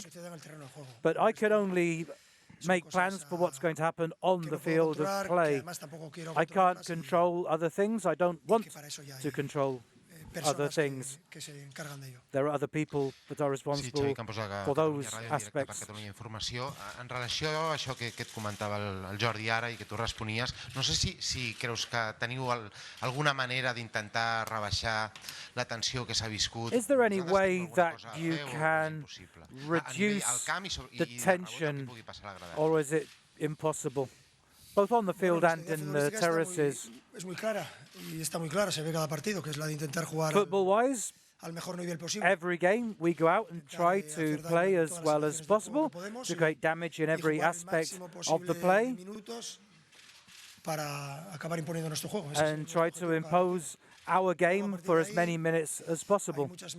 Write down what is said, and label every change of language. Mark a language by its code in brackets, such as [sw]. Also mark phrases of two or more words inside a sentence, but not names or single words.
[en] But I can only make plans for what's going to happen on the field of play. I can't control other things. I don't want to control other things. There are other people that are responsible for those aspects. [ca] En relació a això que et comentava el Jordi ara i que tu responies, no sé si creus que teniu alguna manera d'intentar rebaixar la tensió que s'ha viscut. [en] Is there any way that you can reduce the tension, or is it impossible? Both on the field and in the terraces. Football-wise, every game we go out and try to play as well as possible, to create damage in every aspect of the play, and try to impose our game for as many minutes as possible.